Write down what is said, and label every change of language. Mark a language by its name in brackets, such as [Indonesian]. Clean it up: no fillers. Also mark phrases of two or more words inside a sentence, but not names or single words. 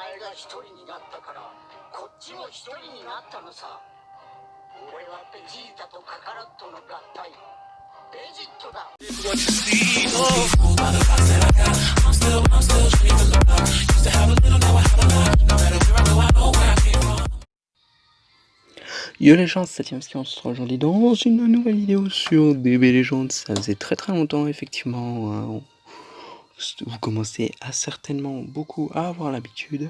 [Japanese] 一人になったからこっちも一人になったのさ。俺はベジータとカカロットの合体ベジットだ。 [French] Yo les gens, c'est Septième Ski, on se retrouve aujourd'hui dans une nouvelle vidéo sur DB Legends. Ça faisait très longtemps effectivement, hein. Vous commencez à certainement beaucoup à avoir l'habitude.